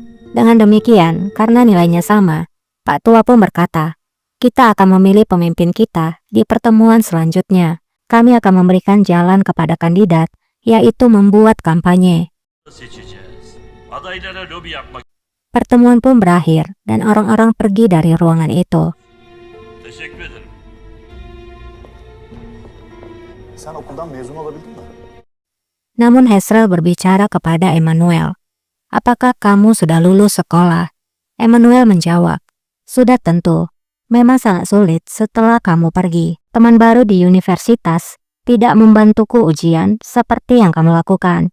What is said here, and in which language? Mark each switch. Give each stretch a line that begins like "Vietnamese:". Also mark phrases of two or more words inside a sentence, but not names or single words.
Indonesian: Dengan demikian, karena nilainya sama, Pak tua pun berkata, kita akan memilih pemimpin kita di pertemuan selanjutnya. Kami akan memberikan jalan kepada kandidat, yaitu membuat kampanye. Pertemuan pun berakhir dan orang-orang pergi dari ruangan itu.
Turkish: Sen okuldan mezun olabildin mi?
Indonesian: Namun Hezrel berbicara kepada Emmanuel. Apakah kamu sudah lulus sekolah? Emmanuel menjawab, sudah tentu. Memang sangat sulit setelah kamu pergi. Teman baru di universitas tidak membantuku ujian seperti yang kamu lakukan.